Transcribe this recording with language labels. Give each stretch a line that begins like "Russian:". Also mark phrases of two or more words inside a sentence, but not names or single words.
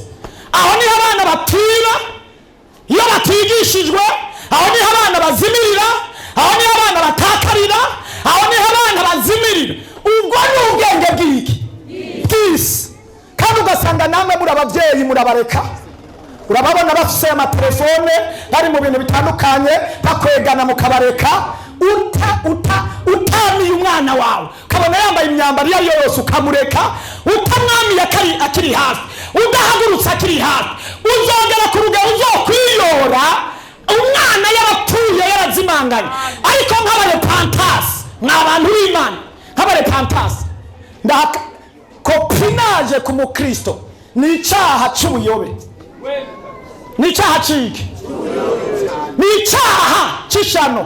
Rundi: Aho niho abana batira iyo batigishijwe, aho niho abana bazimirira, aho niho abana batakarira, aho niho abana bazimirira. Ubwo ni ubwenge bw'iki bw'isi. Kandi ugasanga namwe muri ababyeyi murabareka, urababona bafise amatelefone bari mu bintu bitandukanye, bakwegana mukabareka. Utamiye umwana wawe ukabona yambaye imyambaro iyo yose ukamureka, utamwamiye akiri hafi, udahagurutse akiri hafi, uzongera ku rugero uzokwiyora umwana yarapfuye yarazimanganye. Ariko nk'abarepantasi, mw'abantu b'Imana, nk'abarepantasi, copinage ku mukristo ni icyaha cy'ubuyobe, ni icyaha cy'iki, ni icyaha cy'ishano.